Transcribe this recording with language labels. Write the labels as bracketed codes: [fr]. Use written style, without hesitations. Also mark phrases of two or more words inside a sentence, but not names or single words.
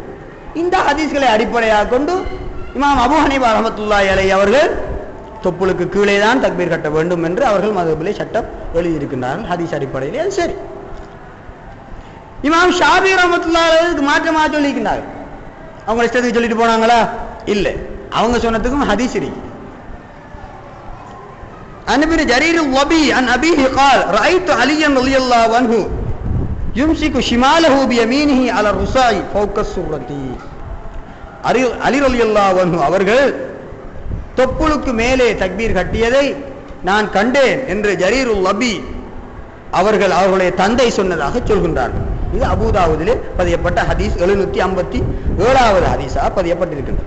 [ta] இந்த ஹதீஸ்களை அடிப்படையாக கொண்டு இமாம் அபூ ஹனீஃபா [ar] رحمة الله عليه [ta] அவர்கள் தொப்புளுக்கு கீழே தான் தக்பீர் கட்ட வேண்டும் என்று அவர்கள் மதுஹபிலே சட்டம் எழுதியிருக்கின்றார்கள். ஹதீஸ் அடிப்படையிலே அது சரி. இமாம் ஷாஃபி [ar] رحمة الله عليه [ta] மாற்றமாக சொல்லியிருக்கிறார்கள். அவங்க இஷ்டத்துக்கு சொல்லிட்டு போனாங்களா? இல்லை, அவங்க சொன்னதுக்கும் ஹதீஸ் இருக்கு. [ar] عن ابن جرير الضبي عن أبيه قال رأيت عليا رضي الله عنه يمسك شماله بيمينه على الرساء فوق السرة. [ta] அலி [ar] رضي الله عنه [ta] அவர்கள் தொப்புளுக்கு மேலே தக்பீர் கட்டியதை நான் கண்டேன் என்று ஜரீருல் லபி அவர்கள் அவர்களுடைய தந்தை சொன்னதாக சொல்கின்றார்கள். இது அபூதாவுதிலே பதியப்பட்ட ஹதீஸ் 757வது ஹதீஸா பதியப்பட்டிருக்கின்றது.